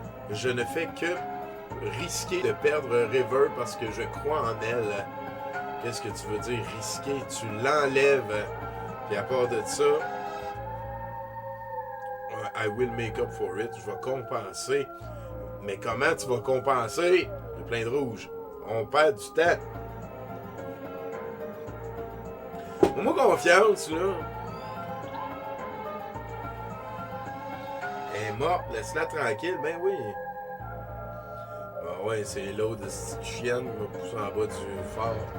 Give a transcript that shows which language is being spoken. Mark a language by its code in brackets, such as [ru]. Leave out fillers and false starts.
[fr] Je ne fais que risquer de perdre River parce que je crois en elle. Qu'est-ce que tu veux dire risquer? Tu l'enlèves. Puis à part de ça, [en] I will make up for it. [fr] Je vais compenser. Mais comment tu vas compenser? Le plein de rouge. On perd du temps. Fais-moi confiance, là. Elle est morte, laisse-la tranquille, ben oui. Ah ouais, c'est l'autre de cette chienne qui m'a poussé en bas du phare.